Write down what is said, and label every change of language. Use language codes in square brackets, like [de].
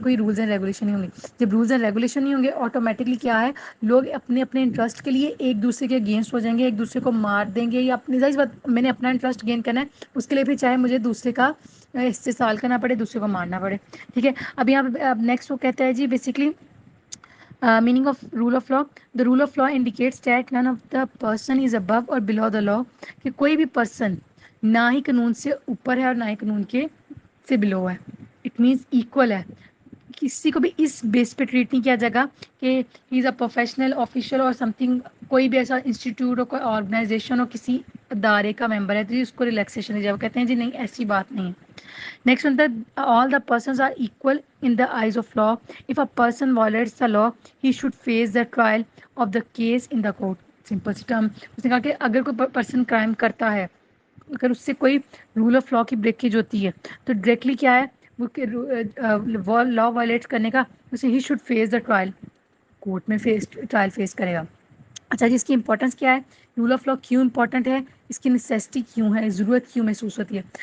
[hi] कोई rules and regulation नहीं होंगे. जब रूल्स एंड रेगुलेशन नहीं होंगे, ऑटोमेटिकली क्या है, लोग अपने अपने इंटरेस्ट के लिए एक दूसरे के अगेंस्ट हो जाएंगे, एक दूसरे को मार देंगे या अपनी जाहिर बात, मैंने अपना इंटरेस्ट गेन करना है, उसके लिए फिर चाहे मुझे दूसरे का इस्तेसाल करना पड़े, दूसरे को मारना पड़े. ठीक है. अब यहाँ अब नेक्स्ट वो कहता है जी basically [en] meaning of rule of law. The rule of law indicates that none of the person is above or below the law. [hi] कि कोई भी पर्सन ना ही कानून से ऊपर है और ना ही कानून के से बिलो है. [en] it means equal [hi] है. किसी को भी इस बेस पे ट्रीट नहीं किया जाएगा कि [en] he is a professional official और something, [hi] कोई भी ऐसा इंस्टीट्यूट हो, कोई ऑर्गेनाइजेशन हो, किसी अदारे का मेंबर है तो उसको रिलैक्सेशन दी जाए. कहते हैं जी नहीं, ऐसी बात नहीं है. [en] Next one, that all the persons are equal in the eyes of law. If a person violates the law, he should face the trial of the case in the court. [hi] Simple C term. उसने कहा कि अगर कोई person crime करता है, अगर उससे कोई रूल ऑफ लॉ की ब्रेकेज होती है, तो डायरेक्टली क्या है वो लॉ वायलेट करने का, उसे he [en] should face the trial, [hi] court में ट्रायल फेस करेगा. अच्छा जी, इसकी इंपॉर्टेंस क्या है, रूल ऑफ लॉ क्यों इंपॉर्टेंट है, इसकी नेसेसिटी क्यों है, ज़रूरत क्यों महसूस होती है.